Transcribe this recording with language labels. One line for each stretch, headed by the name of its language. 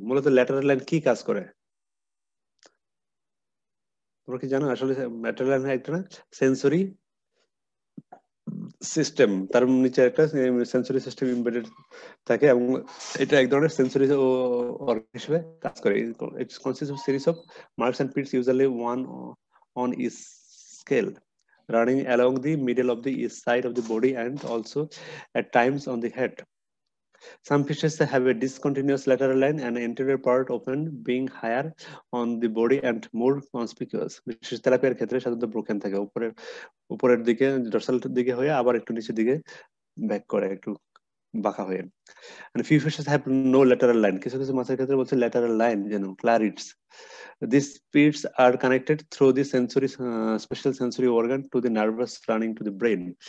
Bangla: মূলত lateral line কি কাজ করে তোমরা কি জানো? আসলে ল্যাটারাল লাইন একটা সেন্সরি সিস্টেম, তার নিচে একটা সেন্সরি সিস্টেম এমবেডেড থাকে, এবং এটা এক ধরনের সেন্সরি অর্গান হিসেবে কাজ করে।
English: Its consist of series of marks and pits, usually one on each scale, running along the middle of the east side of the body and also at times on the head. Some fishes have a discontinuous lateral line and anterior part often being higher on the body and more conspicuous.
Bangla: বিশেষ তেলাপিয়ার ক্ষেত্রে সাধারণত broken থাকে, উপরের দিকে dorsal দিকে হয়ে আবার একটু নিচের দিকে ব্যাক করে, একটু বাঁকা হয়ে।
English: And few fishes have no lateral line.
Bangla: কিছু কিছু মাছের ক্ষেত্রে বলছে lateral line, যেমন clarids.
English: These pits are connected through the special sensory organ to the nervous running to the brain.